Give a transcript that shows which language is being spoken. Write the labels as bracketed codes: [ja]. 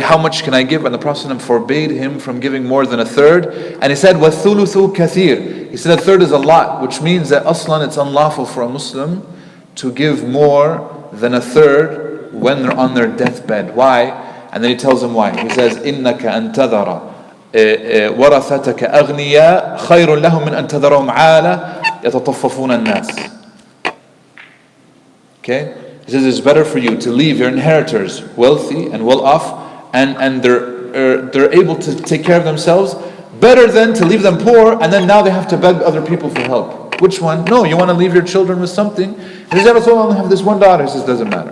[en] How much can I give? And the Prophet forbade him from giving more than 1/3. And he said, [ar] وَالثُّلُثُ كَثِيرٌ. [en] He said 1/3 is a lot, which means that aslan it's unlawful for a Muslim to give more than 1/3 when they're on their deathbed. Why? And then he tells them why. [ar] He says, إِنَّكَ أَن تَذَرَ وَرَثَتَكَ أَغْنِيَاءَ خَيْرٌ لَهُم مِّنْ أَن تَذَرَهُمْ عَالَةً يَتَطَفَّفُونَ النَّاسِ. [en] Okay? He says it's better for you to leave your inheritors wealthy and well off, and they're able to take care of themselves, better than to leave them poor and then now they have to beg other people for help. Which one? No, you want to leave your children with something. He says, I only have this one daughter. He says, doesn't matter.